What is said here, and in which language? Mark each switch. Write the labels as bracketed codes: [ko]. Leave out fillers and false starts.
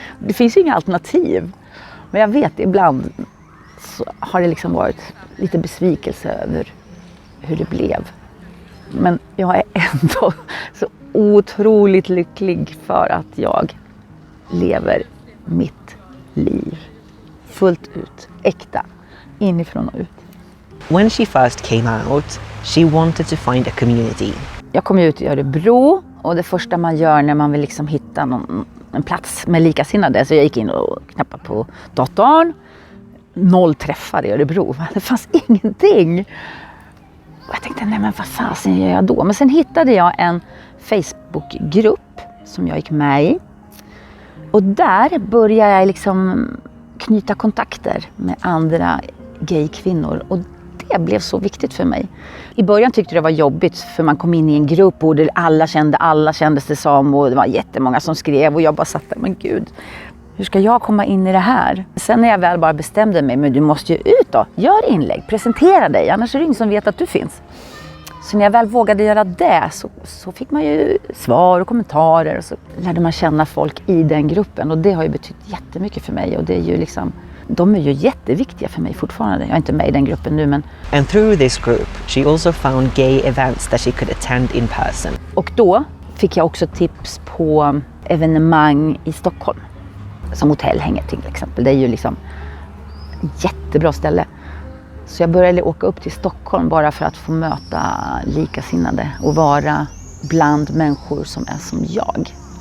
[sv] Det finns ju inga alternativ. Men jag vet, ibland så har det liksom varit lite besvikelse över hur det blev. Men jag är ändå så otroligt lycklig för att jag lever mitt liv fullt ut, äkta, inifrån och ut. [en] When she first came out, she wanted to find a community. [sv] Jag kom ut i Örebro och det första man gör när man vill liksom hitta en plats med likasinnade, så jag gick in och knappade på datorn. 0 träffar i Örebro, det fanns ingenting. Och jag tänkte, nej men vad fasen gör jag då? Men sen hittade jag en Facebookgrupp som jag gick med i. Och där började jag liksom knyta kontakter med andra gay-kvinnor. Och det blev så viktigt för mig. I början tyckte jag det var jobbigt för man kom in i en grupp och alla kändes det som. Och det var jättemånga som skrev och jag bara satt där, men gud, hur ska jag komma in i det här? Sen när jag väl bara bestämde mig, men du måste ju ut då. Gör inlägg, presentera dig, annars är det ingen som vet att du finns. Så när jag väl vågade göra det så fick man ju svar och kommentarer. Och så lärde man känna folk i den gruppen. Och det har ju betytt jättemycket för mig. Och det är ju liksom, de är ju jätteviktiga för mig fortfarande. Jag är inte med i den gruppen nu, men... [en] And through this group, she also found gay events that she could attend in person. [sv] Och då fick jag också tips på evenemang i Stockholm. Som Hotellhänget till exempel. Det är ju liksom ett jättebra ställe. Så jag började åka upp till Stockholm bara för att få möta likasinnade. Och vara bland människor som är som jag.